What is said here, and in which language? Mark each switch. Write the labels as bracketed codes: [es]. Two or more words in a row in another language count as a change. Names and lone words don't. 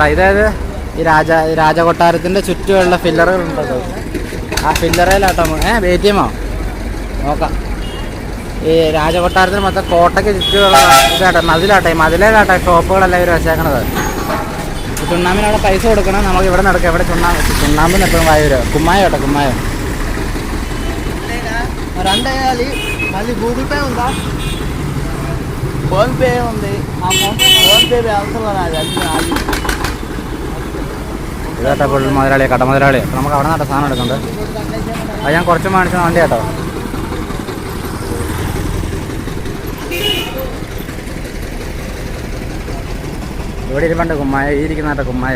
[ml] ഇതായത് ഈ രാജകൊട്ടാരത്തിൻ്റെ ചുറ്റുമുള്ള ഫില്ലറുകളുണ്ടല്ലോ. ആ ഫില്ലറയിലാട്ടോ ATM നോക്കാം. ഈ രാജകൊട്ടാരത്തിന് മൊത്തം കോട്ടയ്ക്ക് ചുറ്റുമുള്ള ഇതാട്ടെ മതിലാട്ടെ. ഈ മതിലേലാട്ടെ ഷോപ്പുകളെല്ലാം ഇവർ വെച്ചേക്കണത്. ചുണ്ണാമ്പിന് അവിടെ പൈസ കൊടുക്കണം. നമുക്ക് ഇവിടെ നടക്കാം. ഇവിടെ ചുണ്ണാമ്പിന് എപ്പോഴും വായൂര്. కుమ్మాయం കേട്ടോ, కుమ్మాయం. [te] మళ్ళీ గూగుల్ పే ఉందా? ఫోన్పే ఉంది. ఫోన్పే అవసరం. [ml] ഇതാട്ടോ ഫുൾ മുതലാളി, കട മുതലാളി. അപ്പോൾ നമുക്ക് അവിടെ നിന്നാട്ടോ സാധനം എടുക്കുന്നത്. അത് ഞാൻ കുറച്ച് മേടിച്ച വണ്ടി കേട്ടോ. ഇവിടെ ഇരിപ്പുണ്ട് കുമ്മായം. ഈ ഇരിക്കുന്ന കേട്ടോ കുമ്മായം.